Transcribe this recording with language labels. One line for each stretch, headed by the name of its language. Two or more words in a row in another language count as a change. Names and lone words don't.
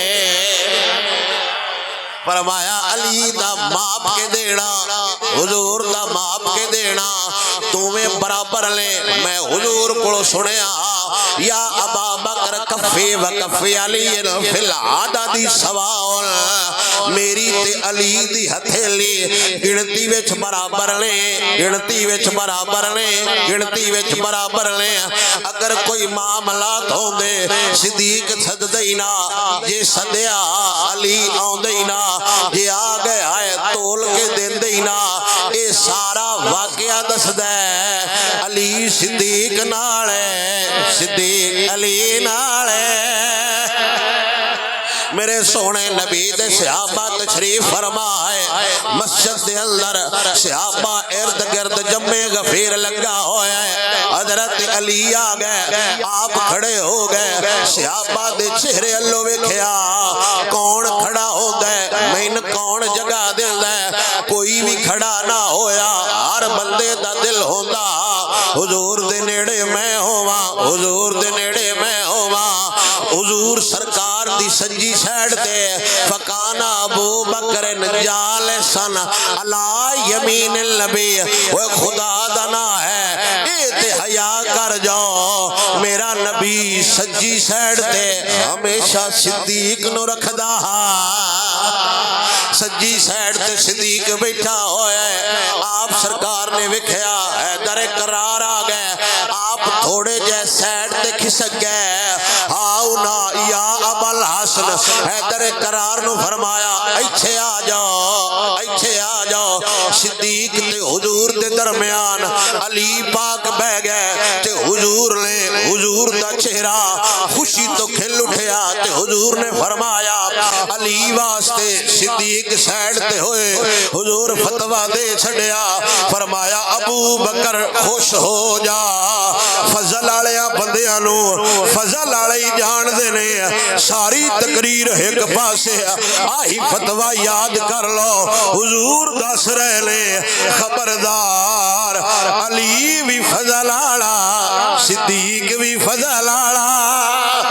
Punjabi: فرمایا علی دا ماپ کے دینا حضور دا ماپ کے دینا تمہیں برابر لے میں حضور کو سنیا
Arabic: یا ابا بکر کفی و کفی علی فی العدد سواء
Punjabi: میری تے علی دی ہتھیلی گنتی وچ برابر لے گنتی وچ برابر لے گنتی وچ برابر لے اگر کوئی معاملات ہوندے صدیق سد دینا یہ سدیا علی آن دینا یہ آ گیا ہے تول کے دین دینا اے سارا واقعہ دس دے علی صدیق نالے صدیق علی نالے میرے سونے نبی دے صحابہ تشریف فرمائے مسجد دے اندر صحابہ ارد گرد جمع غفیر لگا ہوئے حضرت علی آ گئے آپ کھڑے ہو گئے صحابہ دے چہرے اللہ ویکھیا کون کھڑا ہوندا ہے مین کون جگہ دیندا ہے کوئی بھی کھڑا نہ ہویا ہر بندے دا دل ہوندا حضور دے نیڑے میں ہوواں حضور دے نیڑے میں ہوواں حضور سرکار دی سجی سائیڈ تے
Arabic: فکانا ابو بکر جالسن علی یمین النبی
Punjabi: وہ خدا دا نا ہے اے تے حیا کر جاؤ میرا نبی سجی سائیڈ تے ہمیشہ صدیق نو رکھدا سجی سائیڈ تے صدیق بیٹھا ہویا ہے آپ سرکار نے وکھیا حیدر قرار آ گئے آپ تھوڑے جے سائیڈ تے کھسک گئے آؤنا
Arabic: یا ابا الحسن
Punjabi: حیدر قرار نو فرمایا ایتھے آ جاؤ ایتھے آ جاؤ صدیق تے حضور دے درمیان علی پاک بہ گئے تے حضور نے حضور دا چہرہ خوشی تو کھل اٹھیا تے حضور نے فرمایا علی واسطے صدیق سائیڈ تے ہوئے حضور فتوہ دے چھڑیا فرمایا ابو بکر خوش ہو جا فضل آلیاں بندیاں نو فضل آلی جان دینے ساری تقریر ایک پاسے آہی فتوہ یاد کر لو حضور دس رہے لے خبردار علی بھی فضل آلا صدیق بھی فضل آلا